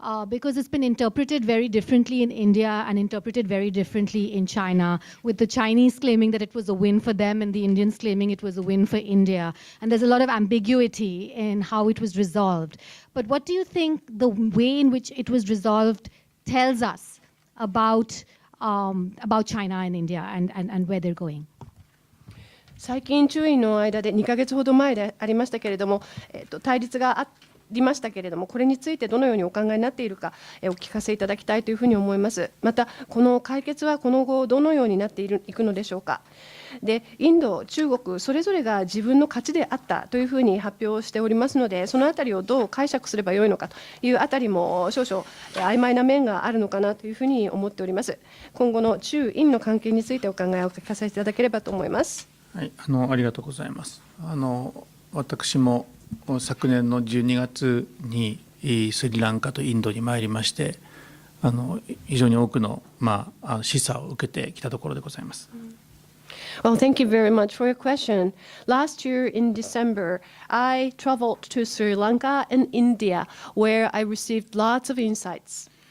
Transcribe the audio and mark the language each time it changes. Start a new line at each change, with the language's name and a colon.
English: Because it's been interpreted very differently in India and interpreted very differently in China, with the Chinese claiming that it was a win for them and the Indians claiming it was a win for India. And there's a lot of ambiguity in how it was resolved. But what do you think the way in which it was resolved tells us about China and India and where they're going?
Japanese: 最近中医の間で2ヶ月ほど前でありましたけれども、対立がありましたけれども、これについてどのようにお考えになっているか、お聞かせいただきたいというふうに思います。またこの解決はこの後どのようになっていくのでしょうか。で、インド、中国それぞれが自分の勝ちであったというふうに発表しておりますので、そのあたりをどう解釈すればよいのかというあたりも少々曖昧な面があるのかなというふうに思っております。今後の中印の関係についてお考えをお聞かせいただければと思います。はい、ありがとうございます。私も昨年の12月にスリランカとインドに参りまして、非常に多くの、示唆を受けてきたところでございます。
English: Well, thank you very much for your question. Last year in December, I traveled to Sri Lanka and India, where I received lots of insights.